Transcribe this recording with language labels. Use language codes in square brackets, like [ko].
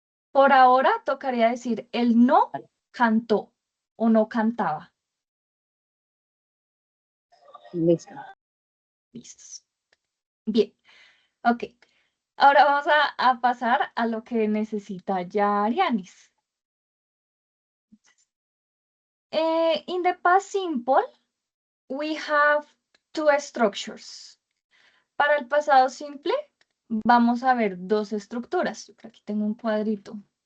[es] Por ahora tocaría decir el no cantó o no cantaba. Listo. Listos. Bien, ok. Ahora vamos a pasar a lo que necesita ya Arianis. [en] In the past simple, we have two structures. [es] Para el pasado simple, vamos a ver dos estructuras. Yo por aquí tengo un cuadrito.